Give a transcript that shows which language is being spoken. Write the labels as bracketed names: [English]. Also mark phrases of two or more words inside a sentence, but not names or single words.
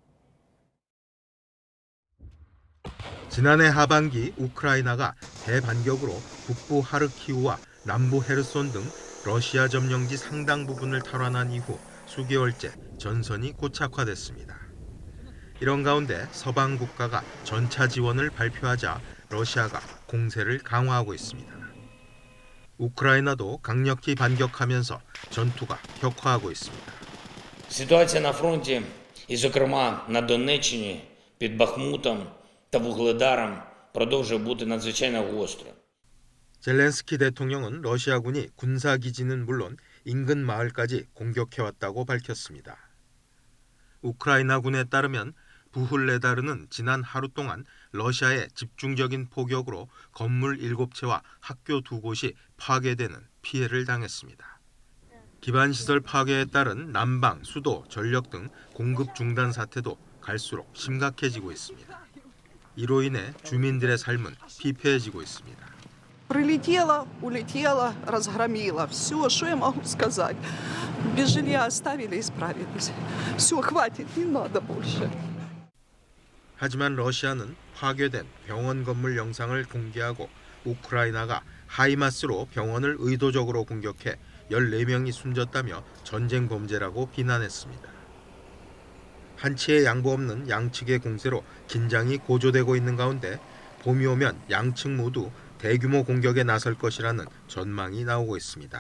[Korean] 지난해 하반기 우크라이나가 대반격으로 북부 하르키우와 남부 헤르손 등 러시아 점령지 상당 부분을 탈환한 이후 수개월째 전선이 고착화됐습니다. 이런 가운데 서방 국가가 전차 지원을 발표하자 러시아가 공세를 강화하고 있습니다. 우크라이나도 강력히 반격하면서 전투가 격화하고 있습니다. [Ukrainian] Ситуація на фронті, і зокрема на Донеччині, під Бахмутом та Вугледаром продовжує бути надзвичайно гострою. [Korean] 젤렌스키 대통령은 러시아군이 군사기지는 물론 인근 마을까지 공격해왔다고 밝혔습니다. 우크라이나군에 따르면 부훌레다르는 지난 하루 동안 러시아의 집중적인 포격으로 건물 7채와 학교 2곳이 파괴되는 피해를 당했습니다. 기반시설 파괴에 따른 난방, 수도, 전력 등 공급 중단 사태도 갈수록 심각해지고 있습니다. 이로 인해 주민들의 삶은 피폐해지고 있습니다. [Russian] Прилетело, улетело, разгромило. Все, что я могу сказать. Без жилья оставили и справились. Все, хватит, не надо больше. [Korean] 하지만 러시아는 파괴된 병원 건물 영상을 공개하고 우크라이나가 하이마스로 병원을 의도적으로 공격해 14명이 숨졌다며 전쟁 범죄라고 비난했습니다. 한치의 양보 없는 양측의 공세로 긴장이 고조되고 있는 가운데 봄이 오면 양측 모두 대규모 공격에 나설 것이라는 전망이 나오고 있습니다.